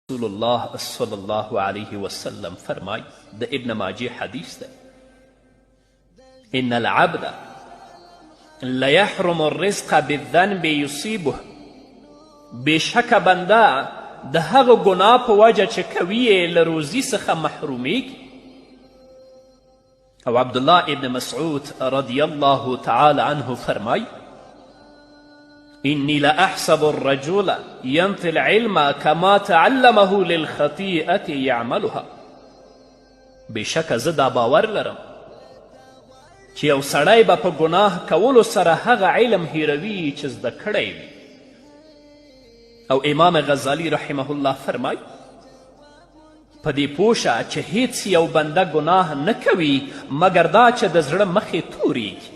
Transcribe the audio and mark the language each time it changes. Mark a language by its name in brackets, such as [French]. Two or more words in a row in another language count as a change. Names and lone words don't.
[Pashto] رسول الله [Arabic] صلی الله علیه وسلم [Pashto] فرمای د ابن ماجه حدیث ده [Arabic] ان العبد لیحرم الرزق بالذنب یصیبه [Pashto] بېشکه بنده د هغه ګناه په وجه چې کوي یې له روزي څخه محرومیږي. او عبدالله ابن مسعود [Arabic] رضی الله تعالی عنه [Pashto] فرمای [Arabic] إني لأحسب الرجل ينطي العلم كما تعلمه للخطيئة يعملها. [Pashto] بېشکه زه دا باور لرم چې یو سړی به په ګناه کولو سره هغه علم هیروي چې زده کړی وي. او امام غزالی [Arabic] رحمه الله [Pashto] فرمای په دې پوه شه چې هیڅ یو بنده ګناه نه کوي مګر دا چې د زړه مخې توریږي.